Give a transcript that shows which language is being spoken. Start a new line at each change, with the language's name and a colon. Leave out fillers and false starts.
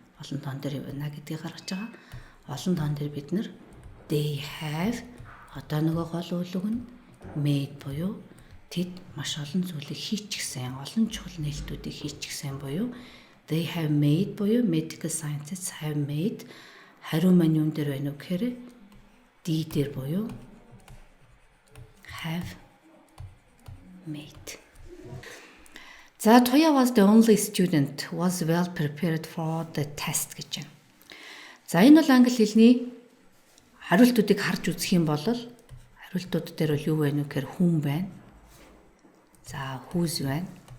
Mongolian: Олон тоон дээр байна гэдгийг гаргаж байгаа. Олон тоон дээр бид нар they have одоо нөгөө гол үйл үг нь made буюу тэд маш олон зүйлийг хийчихсэн, олон чухал нээлтүүдийг хийчихсэн буюу they have made буюу
English: medical scientists have made
Mongolian: хариу маань юун дээр байна вэ гэхээр D дээр буюу have made.
English: За Toya was the only student who was well prepared for the test
Mongolian: гэж байна. За энэ бол англи хэлний хариултуудыг харж үзэх юм бол хариултууд дээр бол юу байна вэ гэхээр whom байна. За whose байна.